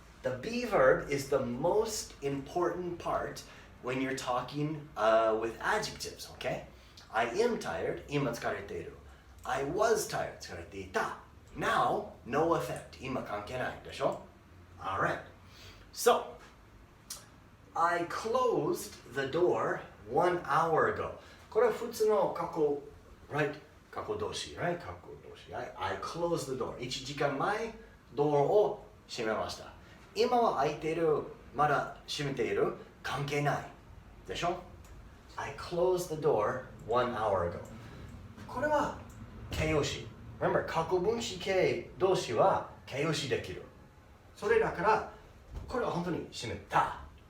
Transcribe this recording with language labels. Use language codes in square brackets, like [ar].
[en] The be verb is the most important part when you're talking with adjectives. Okay? I am tired. [ja] 今疲れている. [en] I was tired. [ja] 疲れていた. [en] Now, no effect. [ja] 今関係ないでしょ? [en] Alright. So, I closed the door 1 hour ago. [ja] これは普通の過去, right? [en] 過去動詞, right? 過去動詞.I closed the door. [ja] 1時間前、ドアを閉めました。今は開いている、まだ閉めている、関係ない。でしょ? [en] I closed the door 1 hour ago. [ja] これは形容詞。 [en] Remember, [ja] 過去分詞形動詞は形容詞できる。それだから、これは本当に閉めた。